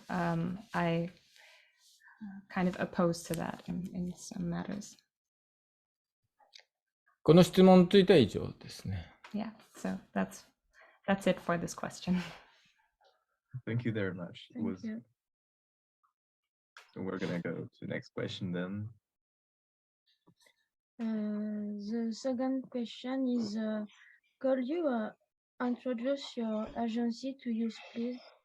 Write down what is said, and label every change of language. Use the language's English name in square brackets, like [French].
[English] I kind of opposed to that in some matters. [Japanese] この質問については以上ですね。 [English] Yeah, so that's it for this question. Thank you very much. Thank you. So we're gonna go to the next question then. The second question is, could you introduce your agency to use, please?